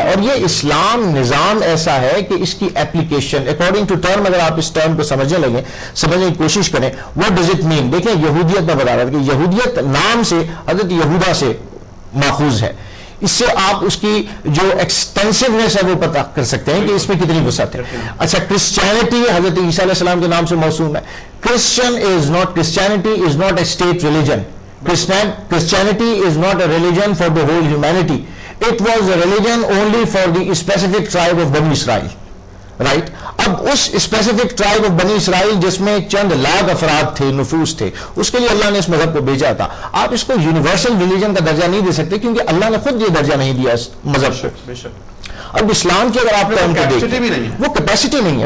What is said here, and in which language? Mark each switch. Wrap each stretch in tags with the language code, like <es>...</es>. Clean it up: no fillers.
<ur>اور یہ اسلام نظام ایسا ہے کہ اس کی اپلیکیشن اکارڈنگ ٹو ٹرم، اگر آپ اس ٹرم کو سمجھنے لگیں، سمجھنے کی کوشش کریں،</ur> <en>What does it mean.</en> <ur>دیکھیں یہودیت میں بتا رہا تھا کہ یہودیت نام سے حضرت یہودا سے ماخوذ ہے. اس سے آپ اس کی جو ایکسٹینسونیس ہے وہ پتہ کر سکتے ہیں کہ اس میں کتنی وسعت ہے. اچھا کرسچینٹی حضرت عیسیٰ علیہ السلام کے نام سے موسوم ہے.</ur> <en>Christianity is not a state religion. Christianity is not a religion for the whole humanity. It was a religion only for the specific tribe of Bani Israel. Right?</en> <ur>اب اس اسپیسیفک ٹرائب آف بنی اسرائیل جس میں چند لاکھ افراد تھے، نفوس تھے، اس کے لیے اللہ نے اس مذہب کو بھیجا تھا. آپ اس کو یونیورسل ریلیجن کا درجہ نہیں دے سکتے کیونکہ اللہ نے خود یہ درجہ نہیں دیا اس مذہب کو. اب اسلام کی اگر آپ ٹرم کو capacity بھی نہیں دیکھیں، ہے۔ وہ کیپیسٹی نہیں ہے.</ur>